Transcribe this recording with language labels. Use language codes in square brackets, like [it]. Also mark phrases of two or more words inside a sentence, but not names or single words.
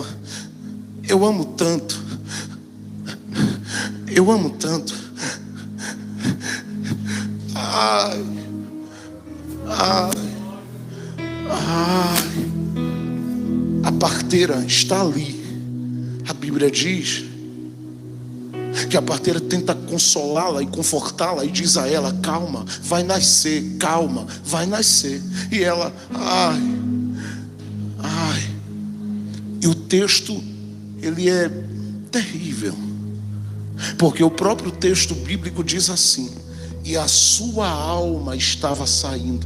[pt] Eu amo tanto. Eu amo tanto. Ai, ai, ai. A parteira está ali. A Bíblia diz que a parteira tenta consolá-la e confortá-la e diz a ela: calma, vai nascer, calma, vai nascer. E ela, ai, ai. E o texto, ele é terrível, porque o próprio texto bíblico diz assim: e a sua alma estava saindo.